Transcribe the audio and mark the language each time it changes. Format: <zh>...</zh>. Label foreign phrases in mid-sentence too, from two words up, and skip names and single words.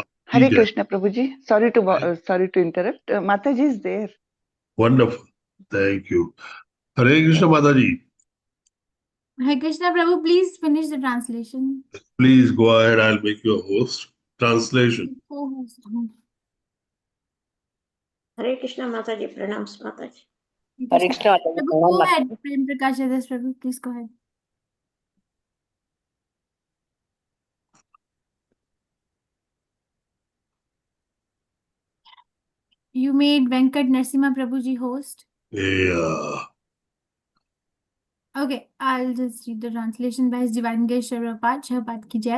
<en>Hare Krishna Prabhuji. Sorry to interrupt. Mataji is there. Wonderful. Thank you. Hare Krishna Mataji. Hare Krishna Prabhu, please finish the translation. Please go ahead. I'll make you a host. Translation.</en> <hi>हरे कृष्ण माता जी प्रणाम माता जी। हरे कृष्ण माता जी</hi> <en>Prabhu, go ahead. Prem Prakash Adas Prabhu, please go ahead. You made Venkat Narasimha Prabhuji host. Yeah. Okay, I'll just read the translation by His Divine Grace Prabhupada</en> <hi>की जय.</hi>